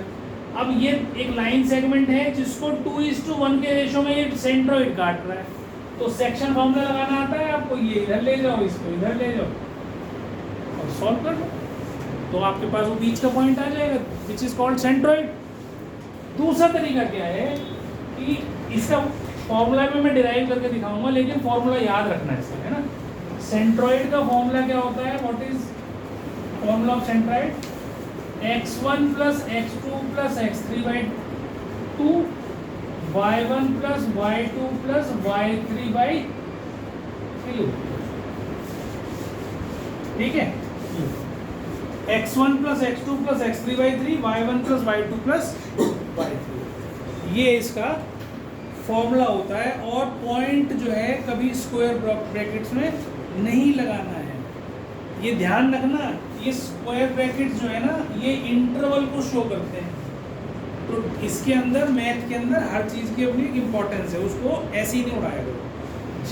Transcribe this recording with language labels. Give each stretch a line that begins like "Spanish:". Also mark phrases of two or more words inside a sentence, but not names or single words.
Hindi: अब ये एक
English: line segment
Hindi: है जिसको 2:1 के रेशो में ये सेंट्रॉइड काट रहा है, तो
English: section formula
Hindi: लगाना आता है आपको, ये इधर ले जाओ, इसको इधर ले जाओ और सॉल्व कर लो, तो आपके पास वो बीच का पॉइंट आ जाएगा,
English: which is called centroid.
Hindi: दूसरा तरीका क्या है कि इसका फॉर्मूला भी मैं डिराइव करके दिखाऊंगा, लेकिन फॉर्मूला याद रखना है इसका, है ना। सेंट्रॉइड का फॉर्मूला क्या होता है,
English: what is formula of centroid? x1 plus x2 plus x3/2 y1 plus y2 plus y3/3,
Hindi: ठीक है।
English: x1 plus x2 plus x3/3 y1 plus y2 plus y3,
Hindi: ये इसका फॉर्मूला होता है। और पॉइंट जो है कभी
English: square brackets
Hindi: में नहीं लगाना है, ये ध्यान रखना। ये
English: square brackets
Hindi: जो है ना, ये इंटरवल को शो करते हैं, तो इसके अंदर मैथ के अंदर हर चीज़ की अपनी इम्पोर्टेंस है, उसको ऐसे ही नहीं उड़ाया करो।